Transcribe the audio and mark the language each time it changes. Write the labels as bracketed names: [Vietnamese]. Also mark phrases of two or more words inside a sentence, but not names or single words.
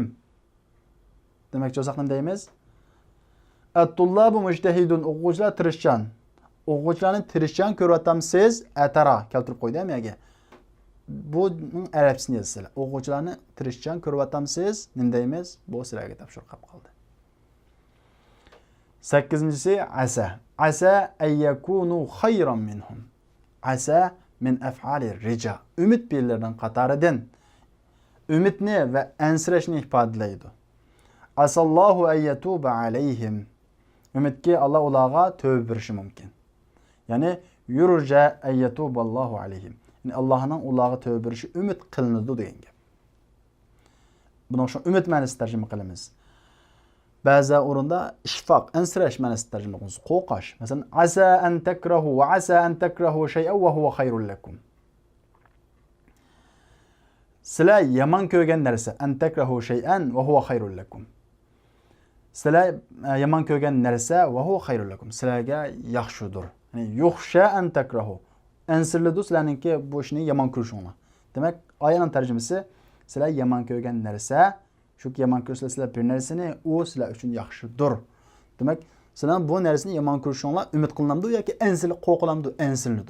[Uzbek] Demakchi bo'lsak nima deymiz? [Arabic] الطلاب مجتهدون, [Uzbek] o'quvchilar tirishchan. O'quvchilarni tirishchan ko'ryotamsiz, atara keltirib qo'ydi hammaga. Bu arabchasini yozsizlar. O'quvchilarni tirishchan ko'ryotamsiz, nima deymiz? Bu sizlarga topshiriq qilib qoldi. 8-si asa. [Arabic] عسى أن يكونوا خيرا منهم. عسى من أفعال الرجاء. [Uzbek] Umid bellardan qatoridan umidni va ansirashni ifodalaydi. [Arabic] عسى الله أن يتوب عليهم. [Uzbek] Umidki Allah ularga tövbe berishi mumkin. [Arabic] Ya'ni يرجى أن يتوب الله عليهم. [Uzbek] Ya'ni Allohning ularga tövbe berishi umid qilinadi degan gap. Buni shu umid ma'nosida tarjima qilamiz. Ba'zi o'rinda ishfoq, ansirash ma'nosida tarjima qilamiz. Qo'rqish. Masalan, [Arabic] عسى أن تكرهوا وعسى أن تكرهوا شيئا وهو خير لكم. [Uzbek] Sizlar yomon ko'rgan narsa, [Arabic] أن تكرهوا شيئا وهو خير لكم. [Uzbek] Sizlar yomon ko'rgan narsa [Arabic] وهو خير لكم. [Uzbek] Sizlarga yaxshidir. Ya'ni [Arabic] يخشى أن تكرهوا. [Uzbek] Ansirlidu sizlarningki bu ishni yomon ko'rishinglar. Demak, oyaning tarjimasi sizlar yomon ko'rgan narsa, shu yomon ko'rsizlar bir narsani u sizlar uchun yaxshidir. Demak, sizlar bu narsani yomon ko'rishinglar umid qilinamdi yoki ansirli qo'rqilamdi, ansirlidu.